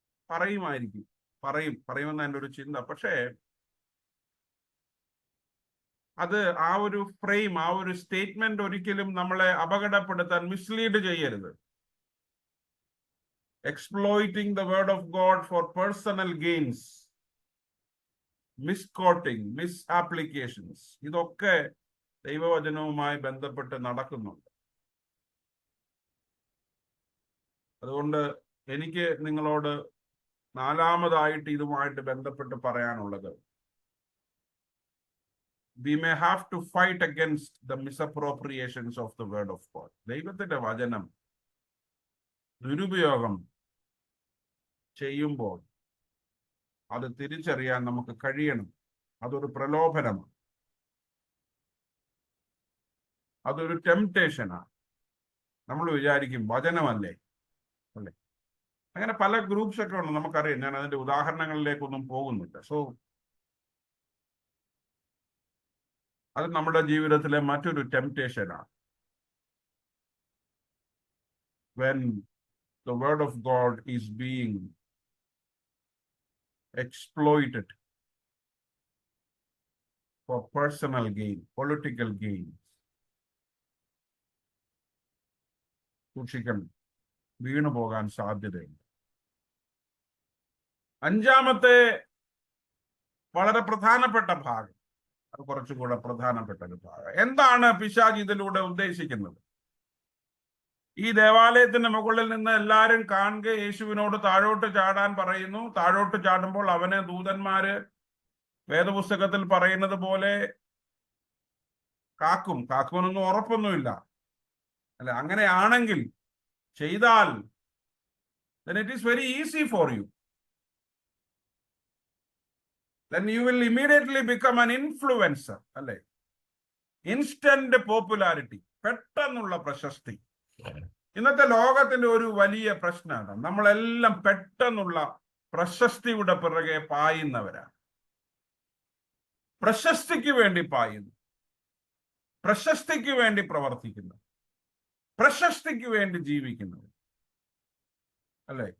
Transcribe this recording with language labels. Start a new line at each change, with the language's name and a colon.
Malayalam: പറയുമെന്ന എൻ്റെ ഒരു ചിന്ത. പക്ഷേ അത് ആ ഒരു ഫ്രെയിം, ആ ഒരു സ്റ്റേറ്റ്മെന്റ് ഒരിക്കലും നമ്മളെ അപകടപ്പെടുത്താൻ, മിസ്ലീഡ് ചെയ്യരുത്.
English: exploiting the word of God for personal gains, misquoting, misapplications,
Malayalam: ഇതൊക്കെ ദൈവവചനവുമായി ബന്ധപ്പെട്ട് നടക്കുന്നുണ്ട്. അതുകൊണ്ട് എനിക്ക് നിങ്ങളോട് നാലാമതായിട്ട് ഇതുമായിട്ട് ബന്ധപ്പെട്ട് പറയാനുള്ളത്,
English: we may have to fight against the misappropriations of the word of God.
Malayalam: ദൈവത്തിന്റെ വചനം ദുരുപയോഗം ചെയ്യുമ്പോൾ അത് തിരിച്ചറിയാൻ നമുക്ക് കഴിയണം. അതൊരു പ്രലോഭനമാണ്, അതൊരു ടെംപ്ടേഷനാണ്. നമ്മൾ വിചാരിക്കും വചനമല്ലേ, അല്ലേ? അങ്ങനെ പല ഗ്രൂപ്പ്സ് ഒക്കെ ഉണ്ട്, നമുക്കറിയാം. ഞാൻ അതിന്റെ ഉദാഹരണങ്ങളിലേക്കൊന്നും പോകുന്നില്ല. സോ അത് നമ്മുടെ ജീവിതത്തിലെ മറ്റൊരു ടെംപ്റ്റേഷനാണ്.
English: When the word of God is being exploited for personal gain, political gain,
Malayalam: സൂക്ഷിക്കണം, വീണു പോകാൻ സാധ്യതയുണ്ട്. അഞ്ചാമത്തെ വളരെ പ്രധാനപ്പെട്ട ഭാഗം, അത് കുറച്ചുകൂടെ പ്രധാനപ്പെട്ട ഒരു ഭാഗം. എന്താണ് പിശാച് ഇതിലൂടെ ഉദ്ദേശിക്കുന്നത്? ഈ ദേവാലയത്തിന്റെ മുകളിൽ നിന്ന് എല്ലാവരും കാണുക യേശുവിനോട് താഴോട്ട് ചാടാൻ പറയുന്നു. താഴോട്ട് ചാടുമ്പോൾ അവനെ ദൂതന്മാര് വേദപുസ്തകത്തിൽ പറയുന്നത് പോലെ കാക്കുമെന്നൊന്നും ഉറപ്പൊന്നുമില്ല, അല്ല. അങ്ങനെയാണെങ്കിൽ ചെയ്താൽ
English: then it is very easy for you. Then you will immediately become an influencer, അല്ലെ?
Malayalam: ഇൻസ്റ്റന്റ് പോപ്പുലാരിറ്റി, പെട്ടെന്നുള്ള പ്രശസ്തി. ഇന്നത്തെ ലോകത്തിന്റെ ഒരു വലിയ പ്രശ്നമാണ്, നമ്മളെല്ലാം പെട്ടെന്നുള്ള പ്രശസ്തിയുടെ പിറകെ പായുന്നവരാണ്. പ്രശസ്തിക്ക് വേണ്ടി പായുന്നു, പ്രശസ്തിക്ക് വേണ്ടി പ്രവർത്തിക്കുന്നു, പ്രശസ്തിക്ക് വേണ്ടി ജീവിക്കുന്നു, അല്ലെ?